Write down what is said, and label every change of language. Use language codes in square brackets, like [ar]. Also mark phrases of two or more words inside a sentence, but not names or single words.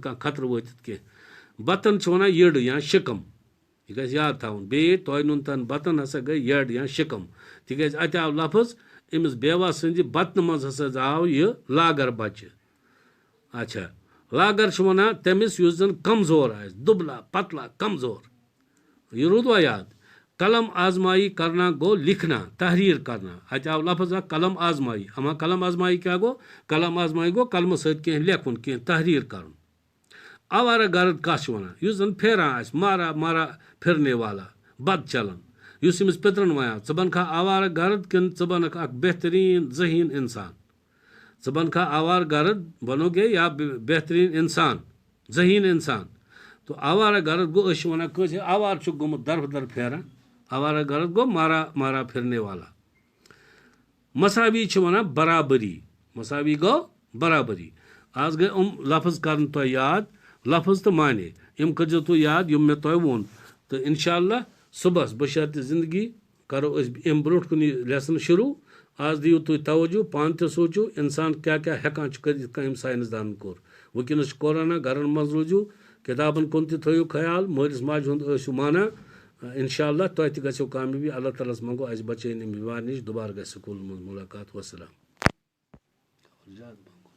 [ks] کانٛہہ خطرٕ وٲتِتھ کینٛہہ بتن چھِ ونان یٔڈ یا شِکم یہ گژھِ یاد تھاوُن بیٚیہِ تۄہہِ نُن تن بتن ہسا گٔے یٔڈ یا شِکم تِکیازِ اتہِ آو لفظ أمِس بیوا سٕنٛدِ بطنہٕ منٛز ہسا آو یہِ لاگر بچہِ اچھا لاگر چھِ ونان تٔمِس یُس زن کمزور آسہِ [ur] دُبلا پتلا کمزور [ks] یہ روٗدوا یاد [ur] قلم آزمائی کرنا [ks] گو [ur] لکھنا تحریر کرنا [ks] اتہِ آو لفظ اکھ قلم آزمائی اما قلم آزمائی کیا گو قلم آزمائی گو قلمہٕ سۭتۍ کینٛہہ لیکھُن کینٛہہ تحریر کرُن آوارہ گرد کتھ چھِ ونان یُس زن پھیران آسہِ [ur] مارا مارا پھرنے والا [ks] بد چلن یُس أمِس پِترن ونان ژٕ بنکھا آوارہ گرد کِنہٕ ژٕ بنکھ اکھ بہترین ذہین انسان ژٕ بنکھا آوارہ گرد بنو گے یا بہترین انسان ذہین انسان تو آوارہ گرد گو أسۍ چھِ ونان کٲنٛسہِ آوار چھُکھ گوٚمُت دربدر پھیران آوارہ گرد گو [ur] مارا مارا پھرنے والا [ks] مساوی چھِ ونان برابری مساوی گو برابری آز گٔے لفظ کرن تۄہہِ یاد لفظ تہٕ معنے یِم کٔرزیو تُہۍ یاد یِم مےٚ تۄہہِ ووٚن تہٕ [ar] انشاء اللہ [ks] صبحس بشرطِ زندگی کرو أسۍ امہِ برونٛٹھ کُن یہِ لیسن شروٗع آز دِیِو تُہۍ توجہ پانہٕ تہِ سوٗنٛچِو اِنسان کیاہ کیاہ ہٮ۪کان چھُ کٔرِتھ یِتھ کٔنۍ أمۍ ساینس دانن کوٚر وٕنکیٚنس چھُ کورونا گرن منٛز روٗزِو کِتابن کُن تہِ تھٲیِو خیال مٲلِس ماجہِ ہُنٛد ٲسِو مانان [ar] انشاء اللہ [ks] تۄہہِ تہِ گژھیو کامیٲبی اللہ تعالیٰ ہس منٛگو اَسہِ بچٲیِن امہِ بٮ۪مارِ نِش دُبارٕ گژھِ سکوٗلن منٛز مُلاقات وسلام